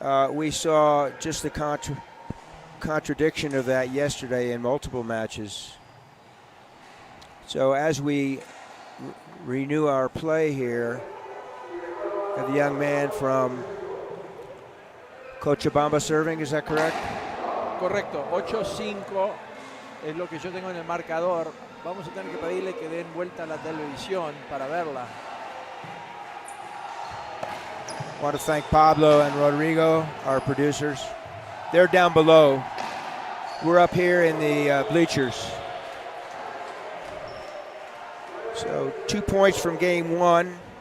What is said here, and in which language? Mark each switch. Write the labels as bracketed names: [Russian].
[English] We saw just the contradiction of that yesterday in multiple matches. So as we renew our play here, the young man from Cochabamba serving, is that correct? [Spanish] Correcto, 8-5 es lo que yo tengo en el marcador. Vamos a tener que pedirle que den vuelta a la televisión para verla. [English] I want to thank Pablo and Rodrigo, our producers. They're down below. We're up here in the bleachers. So 2 points from game 1.